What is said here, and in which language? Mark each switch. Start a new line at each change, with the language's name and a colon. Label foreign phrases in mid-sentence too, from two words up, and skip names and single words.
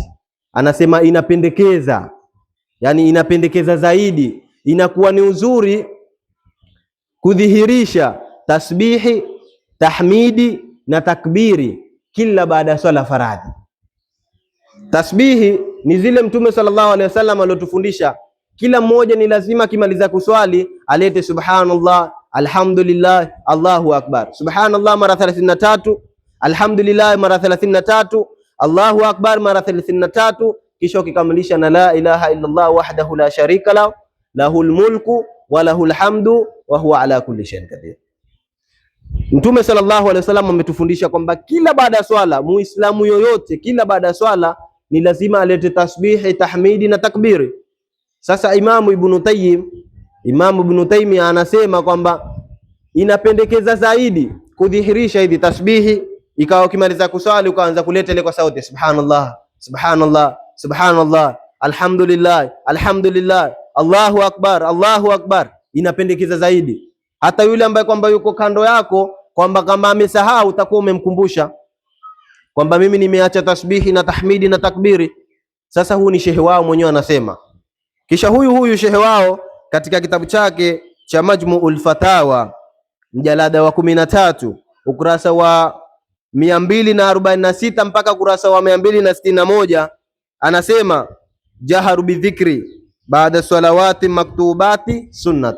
Swahili: Anasema inapendekeza, yani inapendekeza zaidi, inakuwa ni uzuri kudhihirisha tasbihi, tahmidi na takbiri kila baada ya swala faradhi. Tasbihi ni zile mtume
Arabic: صلى الله عليه وسلم
Swahili: aliyotufundisha, kila mmoja ni lazima kimaliza kuswali alete
Arabic: سبحان الله، الحمد لله، الله أكبر.
Swahili: Subhanallah mara 33, alhamdulillah mara 33,
Arabic: الله أكبر
Swahili: mara 33, kisha ukikamilisha na
Arabic: لا إله إلا الله وحده لا شريك له له الملك وله الحمد وهو على كل شيء قدير.
Swahili: Mtume
Arabic: صلى الله عليه وسلم
Swahili: ametufundisha kwamba kila baada ya swala, muislamu yoyote kila baada ya swala ni lazima alete tasbihi, tahmidi na takbiri. Sasa Imamu Ibn Taymiyyah anasema kwamba inapendekeza zaidi kudhihirisha hizi tasbihi, ikawa ukimaliza kuswali ukaanza kuleta ile kwa sauti,
Arabic: سبحان الله سبحان الله سبحان الله، الحمد لله الحمد لله، الله أكبر الله أكبر.
Swahili: Inapendekeza zaidi hata yule ambaye kwamba yuko kando yako, kwamba kama amesahau utakuwa umemkumbusha kwamba mimi nimeacha tasbihi na tahmidi na takbiri. Sasa huu ni shehe wao mwenyewe anasema. Kisha huyu shehe wao katika kitabu chake cha Majmu'ul Fatawa mjalada wa 13 ukurasa wa 246 mpaka ukurasa wa 261 anasema
Arabic: جهر بالذكر بعد صلوات مكتوبة سنة.